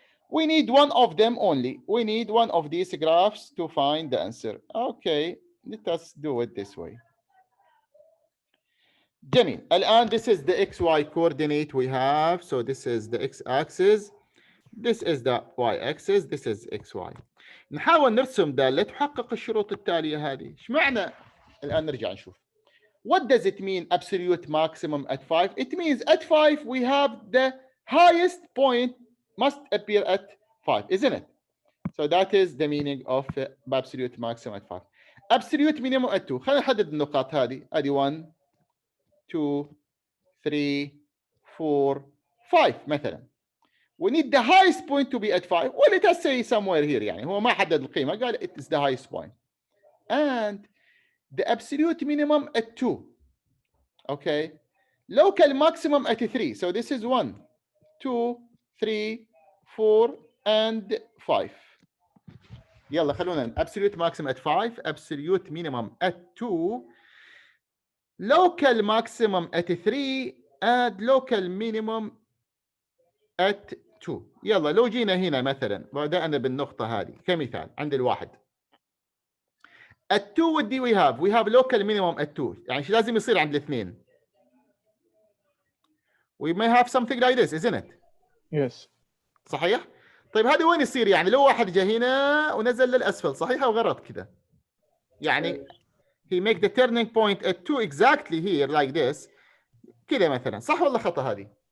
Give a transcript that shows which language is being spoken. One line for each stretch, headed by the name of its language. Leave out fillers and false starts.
English: We need one of them only. We need one of these graphs to find the answer. Okay, let us do it this way.
Arabic: جميل.
English: الآن this is the XY coordinate we have. So this is the X axis. This is the Y axis. This is XY.
Arabic: نحاول نرسم دالة تحقق الشروط التالية هذه. ايش معنى؟ الآن نرجع نشوف.
English: What does it mean absolute maximum at 5? It means at 5 we have the highest point must appear at 5, isn't it? So that is the meaning of absolute maximum at 5. Absolute minimum at 2.
Arabic: خلينا نحدد النقاط هذه. ادي 1 2 3 4 5 مثلا.
English: We need the highest point to be at 5. Well, let us say somewhere here.
Arabic: يعني هو ما حدد القيمة.
English: قال it is the highest point. And the absolute minimum at 2. Okay. Local maximum at 3. So this is 1, 2, 3, 4, and 5.
Arabic: يلا خلونا
English: absolute maximum at 5, absolute minimum at 2, local maximum at 3, and local minimum at 2.
Arabic: يلا لو جينا هنا مثلا بدأنا بالنقطة هذه كمثال عند الواحد.
English: At 2 what do we have local minimum at 2.
Arabic: يعني شو لازم يصير عند الاثنين.
English: We may have something like this, isn't it? Yes.
Arabic: صحيح؟ طيب هذا وين يصير؟ يعني لو واحد جاء هنا ونزل للأسفل صحيح أو غلط كذا؟ يعني
English: he make the turning point at 2 exactly here like this
Arabic: كذا مثلا صح ولا خطأ هذه؟